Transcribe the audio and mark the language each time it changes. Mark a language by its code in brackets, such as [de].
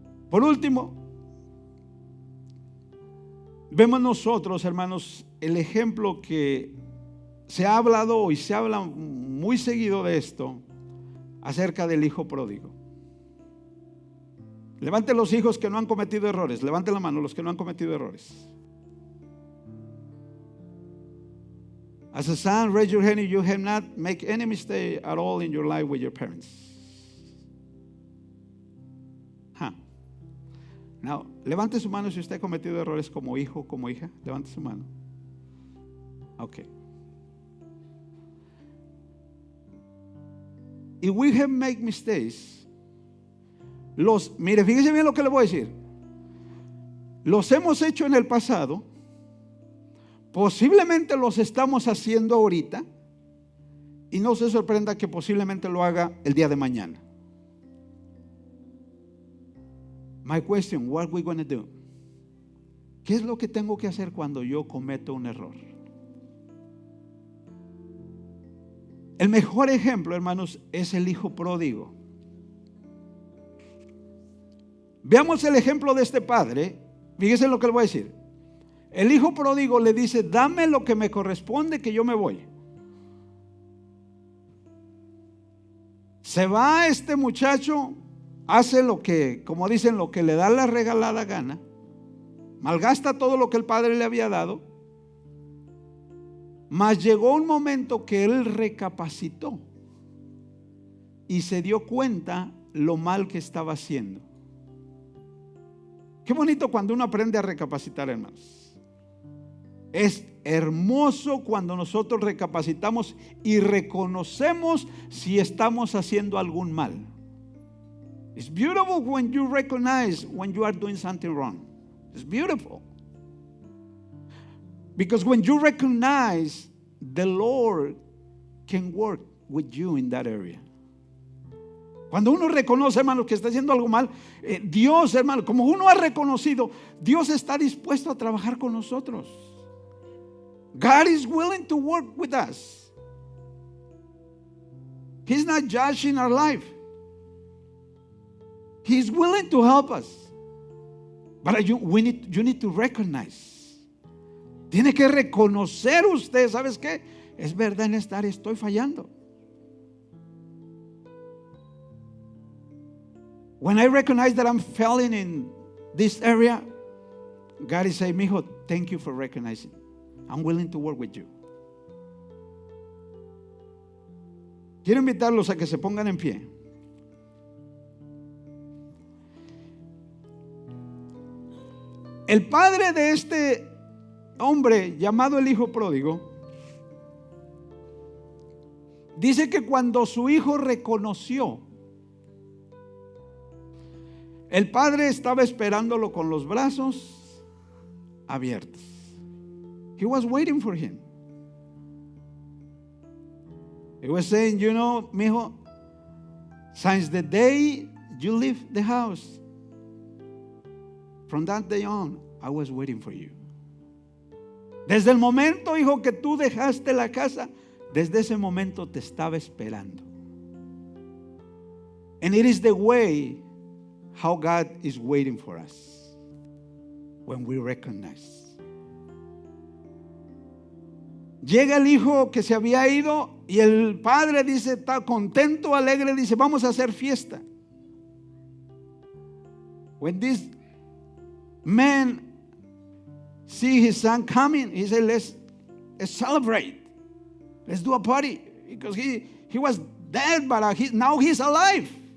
[es] Por último, vemos nosotros, hermanos, el ejemplo que se ha hablado y se habla muy seguido de esto acerca del hijo pródigo. Levanten los hijos que no han cometido errores. Levanten la mano los que no han cometido errores. [en] As a son, raise your hand if you have not made any mistake at all in your life with your parents. [es] Now, levante su mano si usted ha cometido errores como hijo, como hija. Levante su mano. Ok. [en] If we have made mistakes, [es] mire, fíjese bien lo que le voy a decir. Los hemos hecho en el pasado. Posiblemente los estamos haciendo ahorita. Y no se sorprenda que posiblemente lo haga el día de mañana. [en] My question, what are we going to do? [es] ¿Qué es lo que tengo que hacer cuando yo cometo un error? El mejor ejemplo, hermanos, es el hijo pródigo. Veamos el ejemplo de este padre. Fíjense lo que le voy a decir. El hijo pródigo le dice, dame lo que me corresponde, que yo me voy. Se va este muchacho, hace lo que, como dicen, lo que le da la regalada gana, malgasta todo lo que el padre le había dado, mas llegó un momento que él recapacitó y se dio cuenta lo mal que estaba haciendo. Qué bonito cuando uno aprende a recapacitar, hermanos. Es hermoso cuando nosotros recapacitamos y reconocemos si estamos haciendo algún mal. [en] It's beautiful when you recognize when you are doing something wrong. It's beautiful. Because when you recognize, the Lord can work with you in that area. [es] Cuando uno reconoce, hermano, que está haciendo algo mal, Dios, hermano, como uno ha reconocido, Dios está dispuesto a trabajar con nosotros. [en] God is willing to work with us. He's not judging our life. He's willing to help us. But you need to recognize. [es] Tiene que reconocer usted, ¿sabes qué? Es verdad, en esta área estoy fallando. [en] When I recognize that I'm failing in this area, God is saying, mijo, thank you for recognizing. I'm willing to work with you. [es] Quiero invitarlos a que se pongan en pie. El padre de este hombre llamado el hijo pródigo dice que cuando su hijo reconoció El padre estaba esperándolo con los brazos abiertos. [en] He was waiting for him. He was saying, you know, mijo, since the day you leave the house, from that day on, I was waiting for you. [es] Desde el momento, hijo, que tú dejaste la casa, desde ese momento te estaba esperando. [en] And it is the way how God is waiting for us when we recognize. [es] Llega el hijo que se había ido y el padre dice, está contento, alegre, dice, vamos a hacer fiesta. [en] When this man see his son coming, he said, let's celebrate. Let's do a party. Because he was dead, but now he's alive.